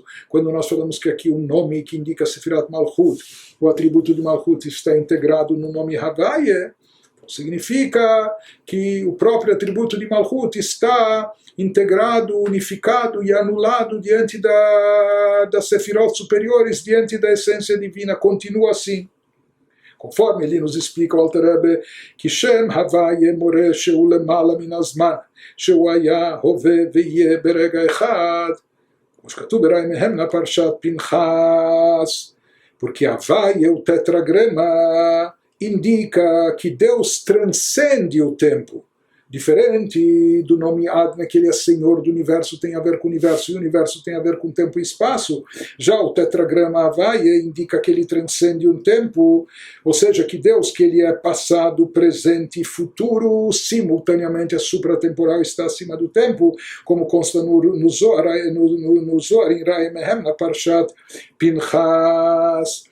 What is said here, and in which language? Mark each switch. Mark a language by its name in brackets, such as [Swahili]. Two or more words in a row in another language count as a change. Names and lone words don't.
[Portuguese] Quando nós falamos que aqui o nome que indica Sefirat Malchut, o atributo de Malchut está integrado no nome Havaye, significa que o próprio atributo de Malchut está integrado, unificado e anulado diante das Sefirot superiores, diante da essência divina, continua assim. Conforme ele nos explica o Alter Rebbe, que [Hebrew] שם הויה מורה שהוא למעלה מן הזמן, שהוא היה הווה ויהיה ברגע אחד, como שכתוב בראי מהם לפרשת פנחס, [Portuguese] porque Havaye, o tetragrama, indica que Deus transcende o tempo. Diferente do nome Adna, que ele é Senhor do Universo, tem a ver com o Universo, e o Universo tem a ver com tempo e espaço. Já o tetragrama Havaya indica que ele transcende um tempo, ou seja, que Deus, que ele é passado, presente e futuro, simultaneamente é supratemporal, está acima do tempo, como consta no Zohar, em Rai Mehem, na Parshat Pinchas.